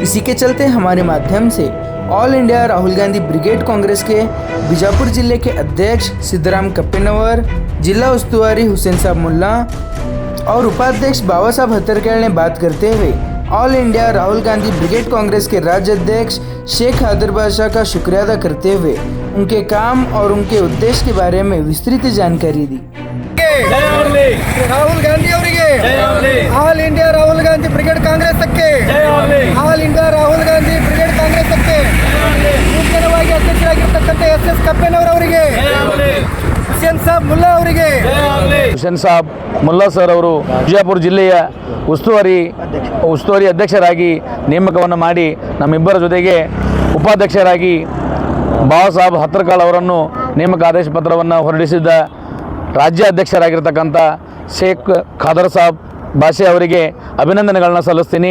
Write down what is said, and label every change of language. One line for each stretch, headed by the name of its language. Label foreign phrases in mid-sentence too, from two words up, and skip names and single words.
Hindi: इसी के चलते हमारे माध्यम से ऑल इंडिया राहुल गांधी ब्रिगेड कांग्रेस के बीजापुर जिले के अध्यक्ष सिद्धराम कप्पेनवर, जिला उस्तुवारी हुसैन साहब मुल्ला और उपाध्यक्ष बाबा साहब हत्तरकल ने बात करते हुए ऑल इंडिया राहुल गांधी ब्रिगेड कांग्रेस के राज्य अध्यक्ष शेख हैदर बादशाह का शुक्रिया अदा करते हुए उनके काम और उनके उद्देश्य के बारे में विस्तृत जानकारी दी।
Kannada: ರಾಹುಲ್ ಗಾಂಧಿ ಅವರಿಗೆ ಆಲ್ ಇಂಡಿಯಾ ರಾಹುಲ್ ಗಾಂಧಿ ಬ್ರಿಗೇಡ್ ಕಾಂಗ್ರೆಸ್ಗೆ ಆಲ್ ಇಂಡಿಯಾ ರಾಹುಲ್ ಗಾಂಧಿ ಬ್ರಿಗೇಡ್ ಕಾಂಗ್ರೆಸ್ಗೆ ನೂತನವಾಗಿ ಅಧ್ಯಕ್ಷರಾಗಿರ್ತಕ್ಕಂಥ ಎಸ್ ಕಪ್ಪೆನವರವರಿಗೆ ಹುಸೇನ್ ಸಾಬ್ ಮುಲ್ಲಾ ಅವರಿಗೆ ಹುಸೇನ್ ಸಾಬ್ ಮುಲ್ಲಾ ಸರ್ ಅವರು ಬಿಜಾಪುರ ಜಿಲ್ಲೆಯ ಉಸ್ತುವಾರಿ ಅಧ್ಯಕ್ಷರಾಗಿ ನೇಮಕವನ್ನು ಮಾಡಿ ನಮ್ಮಿಬ್ಬರ ಜೊತೆಗೆ ಉಪಾಧ್ಯಕ್ಷರಾಗಿ ಬಾಬಾ ಸಾಹೇಬ್ ಹತ್ತರ್ಕಲ್ ಅವರನ್ನು ನೇಮಕ ಆದೇಶ ಪತ್ರವನ್ನು ಹೊರಡಿಸಿದ್ದ ರಾಜ್ಯ ಅಧ್ಯಕ್ಷರಾಗಿರ್ತಕ್ಕಂಥ ಶೇಖ್ ಖಾದರ್ ಸಾಬ್ ಬಾಷೆ ಅವರಿಗೆ ಅಭಿನಂದನೆಗಳನ್ನ ಸಲ್ಲಿಸ್ತೀನಿ।